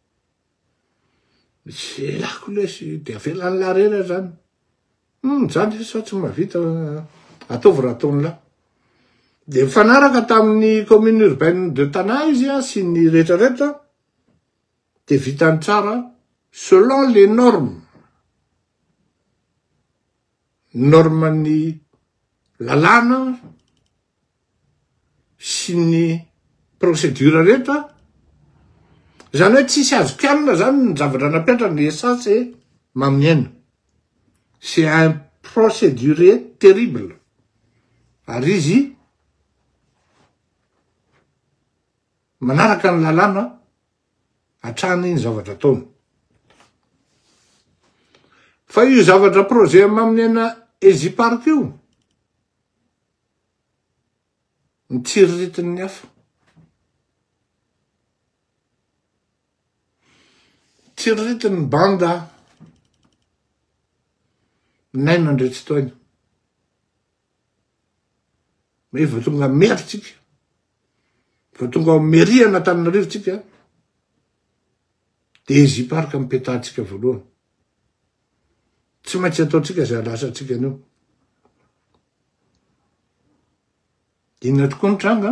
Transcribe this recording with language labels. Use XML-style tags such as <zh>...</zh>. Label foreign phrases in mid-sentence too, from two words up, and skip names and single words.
<mg>Tsy elako lesy de avelany larera zany. Zany sa tsy mahavita ataovy raha ataony la. De mifanaraka tamin'ny</mg> <fr>commune urbaine de Tana</fr> <mg>izy sy ny rehetrarehetra de vitany tsara</mg> <fr>selon les normes.</fr> <mg>Norman'ny lalàna sy ny procédure rehetra. Zany hoe tsisy azo kianina zany ny zavatra napetra ny esansy maminena.</mg> <fr>C'est un procédurier terrible.</fr> <mg>Ary izy manaraka ny lalàna hatrany ny zavatra ataony. Fa io zavatra projet maminena Ezipark io mitsiriritiny hafa. Tsiriritiny banda 900 taona. Mais va tonga maire tsika. Va tonga mairie Antananarivo tsika. De Ezipark mipetahantsika voalohany. Tsy maintsy ataontsika zay alasantsika anio. Inona tokoa ny tranga?</mg>